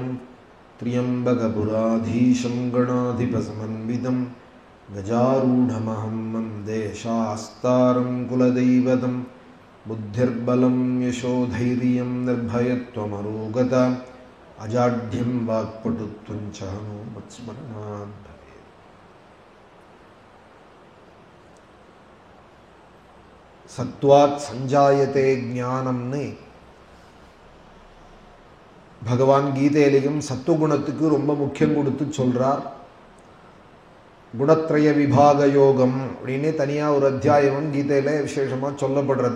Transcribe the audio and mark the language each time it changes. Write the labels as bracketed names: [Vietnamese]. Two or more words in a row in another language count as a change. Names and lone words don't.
[Sanskrit] त्र्यम्बकपुराधीशं गणाधिपसमन्वितं. गजारूढमहं वन्दे शास्तारं कुलदैवतं. बुद्धिर्बलं यशोधैर्यं निर्भयत्वमरोगता. अजाढ्यं वाक्पटुत्वं च हनूमत्स्मरणात्. सत्त्वात् सञ्जायते [Tamil] ஞானம்னு பகவான் கீதையிலையும் சத்துவகுணத்துக்கு ரொம்ப முக்கியம் கொடுத்து சொல்றார். குணத்ரய விபாக யோகம் அப்படின்னு தனியாக ஒரு அத்தியாயம் கீதையில் விசேஷமாக சொல்லப்படுறது.